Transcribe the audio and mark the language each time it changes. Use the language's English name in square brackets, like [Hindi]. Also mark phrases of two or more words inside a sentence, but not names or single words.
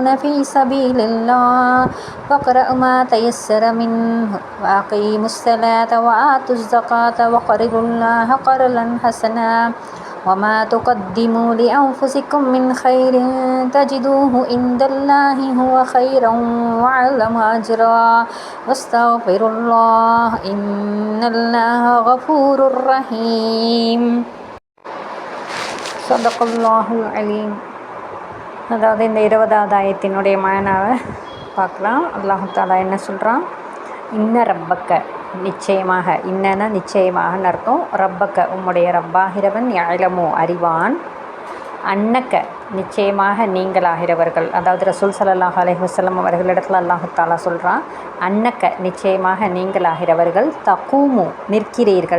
[Arabic] في سبيل الله فاقرأوا ما تيسر منه وأقيموا الصلاة وآتوا الزكاة وقرضوا الله قرضا حسنا وما تقدموا لأنفسكم من خير تجدوه عند الله هو خيرا وأعظم أجرا واستغفروا الله إن الله غفور رحيم صدق الله العليم. [Tamil] அதாவது இந்த 20வது ஆயத்தினுடைய மானாவை பார்க்கலாம். [Arabic] الله تعالى [Tamil] என்ன சொல்கிறான்? [Arabic] إن ربك, [Tamil] நிச்சயமாக, இன்னன்னா நிச்சயமாகன்னு அர்த்தம். ரப்பக்க, உம்முடைய ரப்பாகிறவன், யஅலமு அறிவான், அன்னக்க நிச்சயமாக நீங்களாகிறவர்கள், அதாவது [Arabic] رسول صلى الله عليه وسلم [Tamil] அவர்களிடத்தில் [Arabic] الله تعالى [Tamil] சொல்கிறான், அன்னக்க நிச்சயமாக நீங்களாகிறவர்கள், தகூமு நிற்கிறீர்கள்.